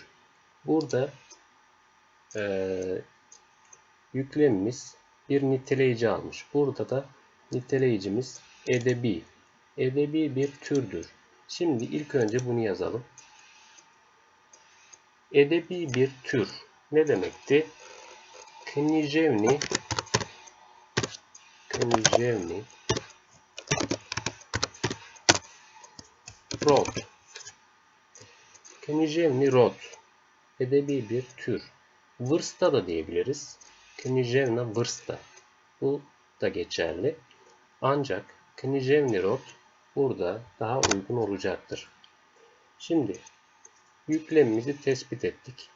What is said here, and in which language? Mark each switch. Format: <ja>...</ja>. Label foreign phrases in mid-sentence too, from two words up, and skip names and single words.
<tr>Burada yüklemimiz bir niteleyici almış. Burada da niteleyicimiz edebi. Edebi bir türdür. Şimdi ilk önce bunu yazalım. Edebi bir tür ne demekti?</tr> <bs>Književni rod. Književni rod.</bs> <tr>Edebi bir tür. Vrsta da diyebiliriz.</tr> <bs>Književna vrsta.</bs> <tr>Bu da geçerli. Ancak</tr> <bs>književni rod</bs> <tr>burada daha uygun olacaktır. Şimdi yüklemimizi tespit ettik.</tr>